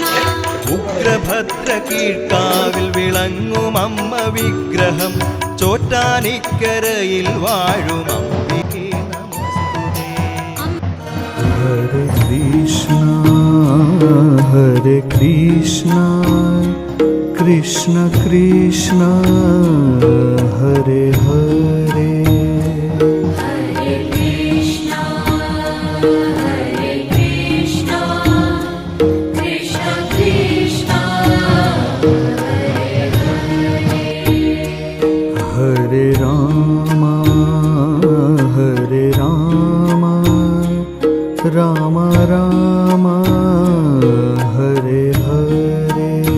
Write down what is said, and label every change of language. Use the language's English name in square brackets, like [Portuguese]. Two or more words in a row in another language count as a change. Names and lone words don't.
[Malayalam] ഉഗ്രഭദ്ര കീഴ്ക്കാവിൽ വിളങ്ങും അമ്മ വിഗ്രഹം ചോറ്റാനിക്കരയിൽ വാഴും [Sanskrit] അംബികേ നമസ്തുതേ. ഹരേ കൃഷ്ണ കൃഷ്ണ കൃഷ്ണ ഹരേ ഹരേ. ഹരേ രാമ രാമ രാമ ഹരേ ഹരേ.